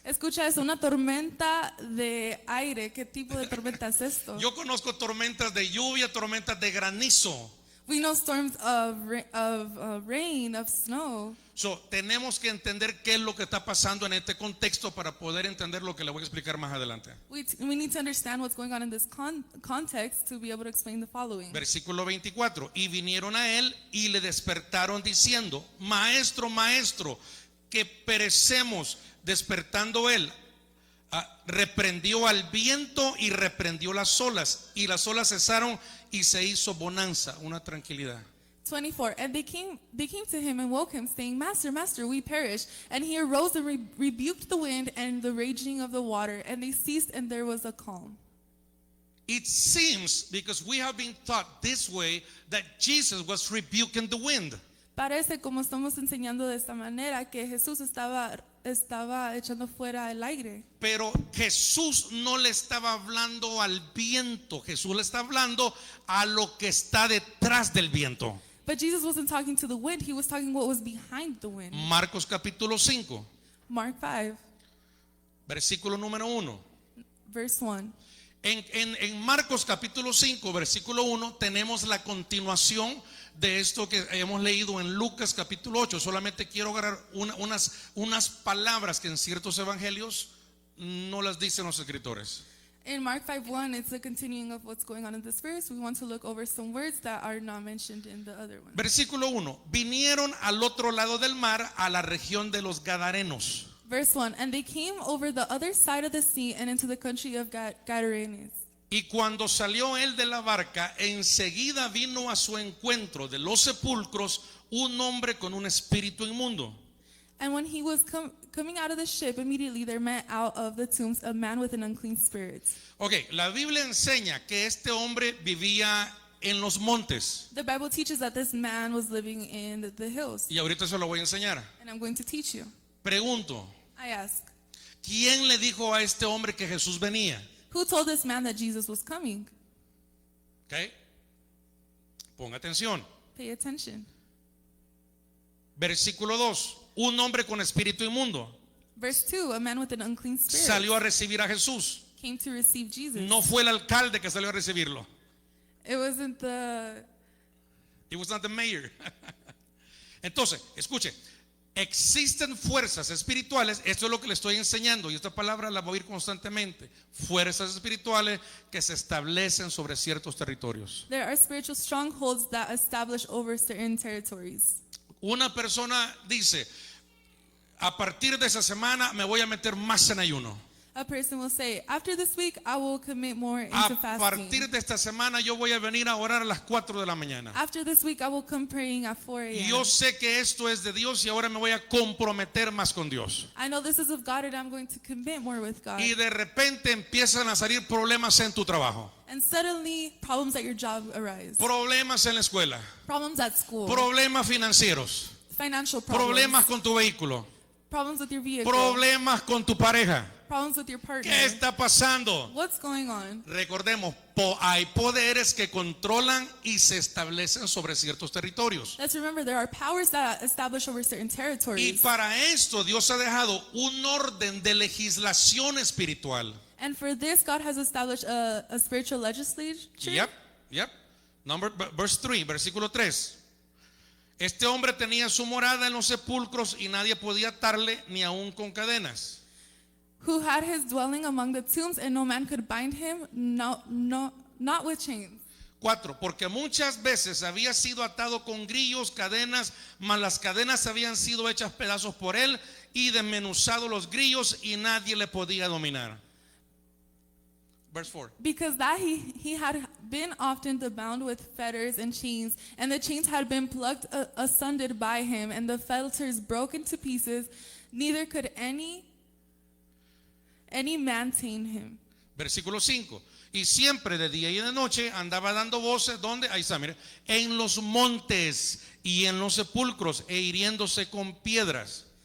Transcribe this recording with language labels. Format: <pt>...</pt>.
<es>Escucha eso, una tormenta de aire. ¿Qué tipo de tormenta es esto? Yo conozco tormentas de lluvia, tormentas de granizo.</es> <en>We know storms of rain, of snow.</en> <es>So, tenemos que entender qué es lo que está pasando en este contexto para poder entender lo que le voy a explicar más adelante.</es> <en>We need to understand what's going on in this context to be able to explain the following.</en> <es>Versículo 24. Y vinieron a él y le despertaron diciendo: Maestro, maestro, que perecemos. Despertando él, reprendió al viento y reprendió las olas, y las olas cesaron y se hizo bonanza, una tranquilidad. 24.</es> <en>And they came to him and woke him, saying, Master, Master, we perish. And he arose and rebuked the wind and the raging of the water, and they ceased, and there was a calm. It seems, because we have been taught this way, that Jesus was rebuking the wind.</en> <es>Parece, como estamos enseñando de esta manera, que Jesús estaba echando fuera el aire. Pero Jesús no le estaba hablando al viento, Jesús le está hablando a lo que está detrás del viento.</es> <en>But Jesus wasn't talking to the wind, he was talking what was behind the wind.</en> <es>Marcos capítulo 5,</es> <en>Mark 5,</en> <es>versículo número 1.</es> <en>verse 1.</en> <es>En Marcos capítulo 5, versículo 1, tenemos la continuación de esto que hemos leído en Lucas capítulo 8. Solamente quiero agarrar unas palabras que en ciertos evangelios no las dicen los escritores.</es> <en>In Mark 5:1, it's a continuing of what's going on in this verse. We want to look over some words that are not mentioned in the other one.</en> <es>Versículo 1. Vinieron al otro lado del mar, a la región de los Gadarenos.</es> <en>Verse 1, and they came over the other side of the sea and into the country of Gadarenes.</en> <es>Y cuando salió él de la barca, enseguida vino a su encuentro de los sepulcros un hombre con un espíritu inmundo.</es> <en>And when he was coming out of the ship, immediately there met out of the tombs a man with an unclean spirit.</en> <es>Ok, la Biblia enseña que este hombre vivía en los montes.</es> <en>The Bible teaches that this man was living in the hills.</en> <es>Y ahorita se lo voy a enseñar.</es> <en>And I'm going to teach you.</en> <es>Pregunto,</es> <en>I ask,</en> <es>¿quién le dijo a este hombre que Jesús venía?</es> <en>who told this man that Jesus was coming?</en> <es>Ok, ponga atención.</es> <en>Pay attention.</en> <es>Versículo 2. Un hombre con espíritu inmundo</es> <en>Verse 2, a man with an unclean spirit</en> <es>salió a recibir a Jesús.</es> <en>came to receive Jesus.</en> <es>No fue el alcalde que salió a recibirlo.</es> <en>It wasn't the... It was not the mayor.</en> <es>Entonces, escuche, existen fuerzas espirituales, esto es lo que le estoy enseñando y esta palabra la voy a oír constantemente. Fuerzas espirituales que se establecen sobre ciertos territorios.</es> <en>There are spiritual strongholds that establish over certain territories.</en> <es>Una persona dice: a partir de esa semana me voy a meter más en ayuno.</es> <en>A person will say, after this week, I will commit more into</en> <es>A</es> <en>fasting.</en> <es>partir de esta semana yo voy a venir a orar a las 4 de la mañana.</es> <en>After this week, I will come praying at 4 a.m.</en> <es>Yo sé que esto es de Dios y ahora me voy a comprometer más con Dios.</es> <en>I know this is of God and I'm going to commit more with God.</en> <es>Y de repente empiezan a salir problemas en tu trabajo,</es> <en>And suddenly, problems at your job arise.</en> <es>problemas en la escuela,</es> <en>Problems at school.</en> <es>problemas financieros,</es> <en>Financial problems.</en> <es>problemas con tu vehículo,</es> <en>Problems with your vehicle.</en> <es>problemas con tu pareja.</es> <en>Problems with your partner.</en> <es>¿Qué está pasando?</es> <en>What's going on?</en> <es>Recordemos, hay poderes que controlan y se establecen sobre ciertos territorios.</es> <en>Let's remember there are powers that establish over certain</en> <es>Y</es> <en>territories.</en> <es>para esto Dios ha dejado un orden de legislación espiritual.</es> <en>And for this, God has established a spiritual legislature. Yep. Verse 3, versículo 3.</en> <es>Este hombre tenía su morada en los sepulcros y nadie podía atarle ni aun con cadenas.</es> <en>Who had his dwelling among the tombs, and no man could bind him, not with chains. 4.</en> <es>Porque muchas veces había sido atado con grillos, cadenas, mas las cadenas habían sido hechas pedazos por él y desmenuzado los grillos y nadie le podía dominar.</es> <en>Verse 4. Because that he had been often bound with fetters and chains, and the chains had been plucked asunder by him, and the fetters broken to pieces, neither could any man tame him.</en> <es>Versículo 5. Y siempre de día y de noche andaba dando voces, ¿dónde? Ahí está, mire, en los montes y en los sepulcros e hiriéndose con piedras.</es>